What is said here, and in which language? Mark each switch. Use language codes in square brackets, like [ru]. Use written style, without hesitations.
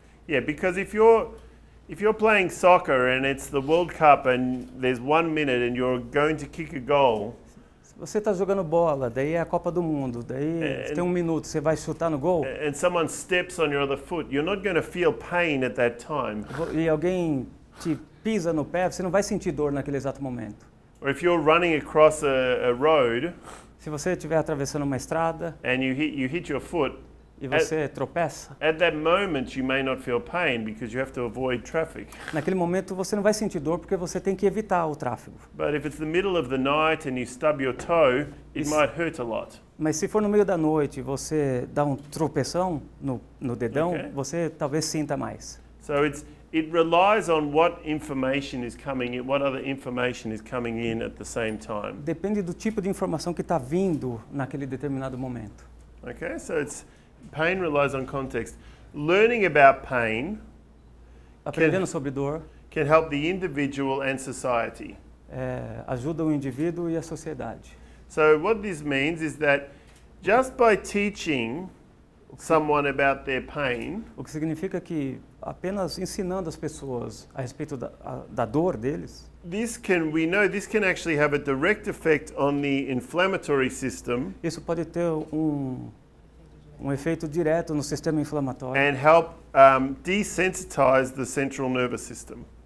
[en] Yeah, because if you're playing soccer and it's the World Cup and there's 1 minute and you're going to kick a goal, [pt] Se você está jogando bola, daí é a Copa do Mundo, daí você tem 1 minuto, você vai chutar no gol [en] and someone steps on your other foot, you're not going to feel pain at that time. [pt] e alguém te pisa no pé, você não vai sentir dor naquele exato momento. [en] Or if you're running across a road [pt] Se você estiver atravessando uma estrada [en] and you hit your foot, [pt] e você tropeça, [en] At that moment, you may not feel pain because you have to avoid traffic. [pt] naquele momento você não vai sentir dor porque você tem que evitar o tráfego. [en] But if it's the middle of the night and you stub your toe, it [pt] Isso. [en] might hurt a lot. [pt] Mas se for no meio da noite e você dá um tropeção no dedão, [en] Okay. [pt] você talvez sinta mais. [en] So it relies on what information is coming in, what other information is coming in at the same time. [pt] Depende do tipo de informação que está vindo naquele determinado momento. [en] Okay, so pain relies on context. Learning about pain [pt] Aprendendo sobre dor [en] can help the individual and society. [pt] ajuda o indivíduo e a sociedade. [en] So what this means is that just by teaching someone about their pain, [pt] O que significa que apenas ensinando as pessoas a respeito da dor deles, [en] we know this can actually have a direct effect on the inflammatory system [pt] isso pode ter um efeito direto no sistema inflamatório. [en] and help desensitize the central nervous system.